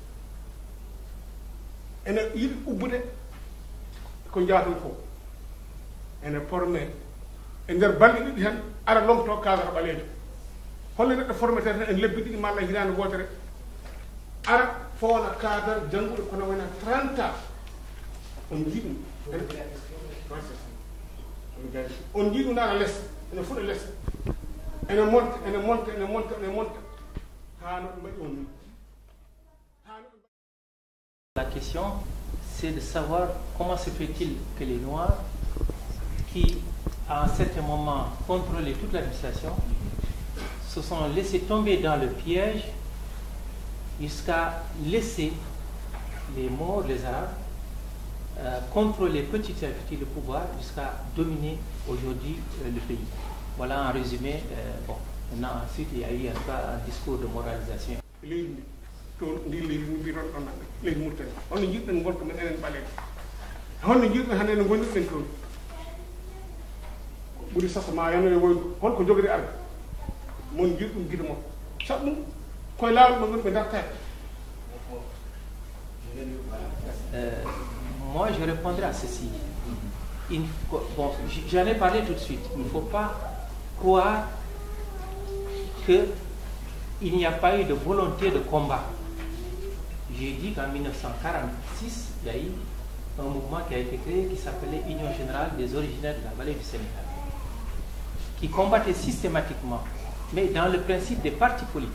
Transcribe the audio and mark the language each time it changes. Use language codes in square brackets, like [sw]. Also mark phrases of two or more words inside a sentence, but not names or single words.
[ff] ene yiɗi ubbude ko jaaton ko ene formé e nder balɗe ɗiɗi tan ara lomto kadara ɓalejo holle neɗɗo formé tan en lebbi ɗiɗi malla hitande wotere ara fowna kadara jannguɗo kono wona 30 ans on jii ɗum on jii ɗum nana less ene fuɗa less ene monta ha no ɗum mbaɗi on ni. [fr] La question, c'est de savoir comment se fait-il que les Noirs, qui à un certain moment contrôlaient toute l'administration, se sont laissés tomber dans le piège jusqu'à laisser les Maures, les Arabes, contrôler petit à petit le pouvoir jusqu'à dominer aujourd'hui le pays. Voilà en résumé. Bon, maintenant, ensuite, il y a eu un discours de moralisation. [ff] toon ndi leydi no mbiɗon ɗon leydi Mauritanie holno jiɗɗen gonka men enen ɓaleɓe holno jiɗɗen hannde no gonirɗen toon ɓuri sasa ma yano e woydu holko jogori arde mon jiɗ ɗum guida mon sabu ɗum koye laawol ɓe goni ɓe dartaki. [fr] Moi je répondrai à ceci. Bon, j'en ai parlé tout de suite. Il ne faut pas croire qu'il n'y a pas eu de volonté de combat. J'ai dit qu'en 1946, il y a eu un mouvement qui a été créé qui s'appelait Union Générale des Originaires de la Vallée du Sénégal, qui combattait systématiquement, mais dans le principe des partis politiques.